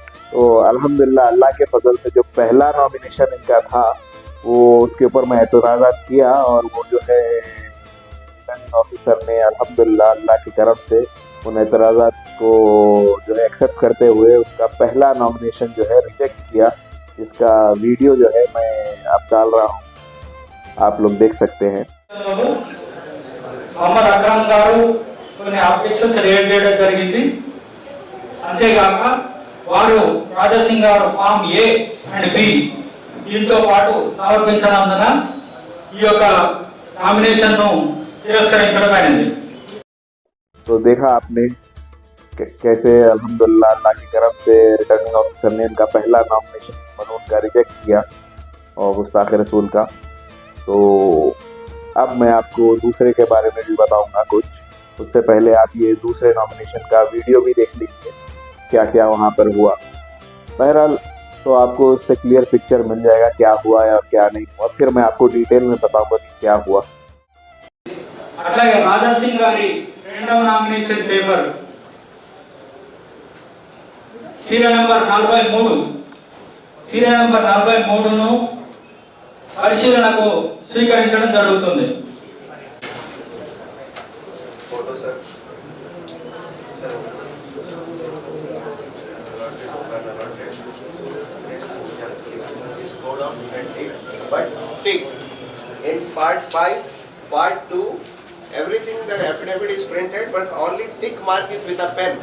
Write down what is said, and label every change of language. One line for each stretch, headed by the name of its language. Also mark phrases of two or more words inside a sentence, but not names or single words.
Urdu: تو الحمدللہ اللہ کے فضل سے جو پہلا نامینیشن ان کا تھا وہ اس کے اوپر میں اعتراضات کیا اور وہ جو ہے
English: returning officer
Urdu: نے الحمدللہ اللہ کی طرف سے ان اعتراضات کو جو ہے ایکسیپٹ کرتے ہوئے اس کا پہلا نامینیشن جو ہے ریجیکٹ کیا. اس کا ویڈیو جو ہے میں آپ ڈال رہا ہوں، آپ لوگ دیکھ سکتے ہیں.
Telugu: मोहम्मद अकरम गारू కొన్ని
English: objections raise
Telugu: చేయడం జరిగింది। అంతేగాక వారు రాజాసింగ్ గారు
English: form A and B
Telugu: దీంతో పాటు సమర్పించనందున ఈ యొక్క నామినేషన్ ను తిరస్కరించడం అయినది।
Urdu: تو دیکھا آپ نے کیسے الحمدللہ اللہ کی کرم سے
English: returning officer
Urdu: نے ان کا پہلا نامینیشن اس ملعون کا ریجیکٹ کیا اور گستاخ رسول کا. تو اب میں آپ کو دوسرے کے بارے میں بھی بتاؤں گا کچھ. اس سے پہلے آپ یہ دوسرے نامینیشن کا ویڈیو بھی دیکھ لیجیے کیا کیا وہاں پر ہوا. بہرحال تو آپ کو اس سے
English: clear picture
Urdu: مل جائے گا کیا ہوا یا کیا نہیں ہوا، پھر میں آپ کو ڈیٹیل میں بتاؤں گا کہ کیا ہوا.
Telugu: అట్లాగే రాజాసింగ్ గారి రెండవ
English: nomination paper serial number
Telugu: 43
English: serial number
Telugu: 43ను పరిశీలనకు స్వీకరించడం జరుగుతుంది.
English: But see, in part 5, part 2, everything the affidavit is printed, but only tick mark is with a pen.